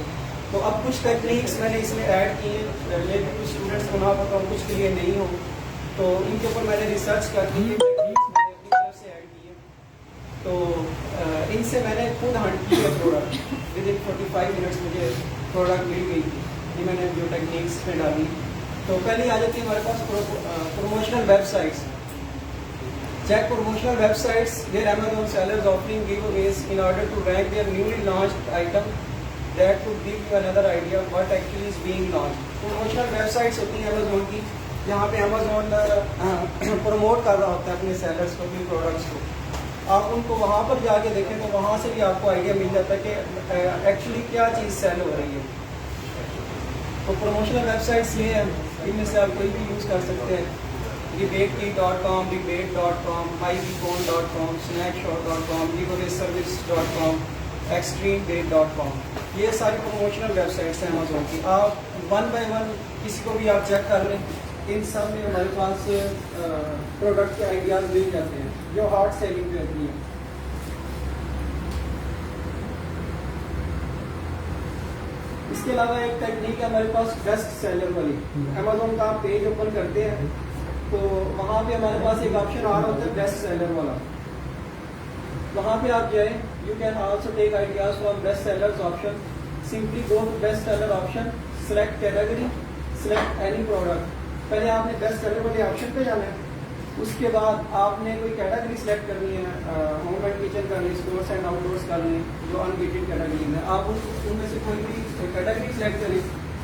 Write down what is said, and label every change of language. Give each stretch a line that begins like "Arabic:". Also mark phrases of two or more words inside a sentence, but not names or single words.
Hindi: तो अब कुछ टेक्निक्स मैंने इसमें ऐड की हैं, ये भी कुछ स्टूडेंट्स को ना पता, कुछ के लिए नहीं हो, तो इनके ऊपर मैंने रिसर्च करके ये टेक्निक्स मैंने अपनी तरफ से ऐड की है। तो इनसे मैंने खुद हंट की है प्रोडक्ट,
English: within 45 minutes
Hindi: मुझे प्रोडक्ट मिल गई थी, ये मैंने जो टेक्निक्स में डाली। तो पहले आ जाती है हमारे पास
English: promotional websites. check promotional websites where Amazon sellers offering giveaways in order to rank their newly launched item that could give you another idea what actually is being launched। promotional websites
Hindi: होती हैं Amazon की, जहाँ पे Amazon प्रमोट कर रहा होता है अपने सेलर्स को, अपने प्रोडक्ट्स को। आप उनको वहाँ पर जाके देखें तो वहाँ से भी आपको आइडिया मिल जाता है कि एक्चुअली क्या चीज़ सेल हो रही है। तो
English: promotional websites
Hindi: ये हैं, इनमें से आप कोई भी यूज़ कर सकते हैं। debate.com, debate.com, myvcon.com, snackshot.com, giveawayservice.com, extremebait.com, ये सारी
English: promotional websites
Hindi: हैं अमेज़न की। आप
English: one by one
Hindi: किसी को भी आप चेक कर लें, इन सब में हमारे पास प्रोडक्ट के आइडियाज़ मिल जाते हैं जो
English: hard selling
Hindi: पे होती है। इसके अलावा एक टेक्निक है हमारे पास
English: best seller
Hindi: वाली। अमेज़न का आप पेज ओपन करते हैं तो वहाँ पे हमारे पास एक ऑप्शन आ रहा होता है
English: best seller
Hindi: वाला, वहाँ पे आप जाएं,
English: you can also take ideas from best sellers option. simply go to best seller option, select category, select any product. पहले आपने best seller वाले ऑप्शन पे जाना है, उसके बाद आपने कोई कैटेगरी सेलेक्ट करनी है, home and kitchen करनी है, stores and outdoors करनी है, जो unbeaten category में आप उनमें से कोई भी कैटेगरी सेलेक्ट करें।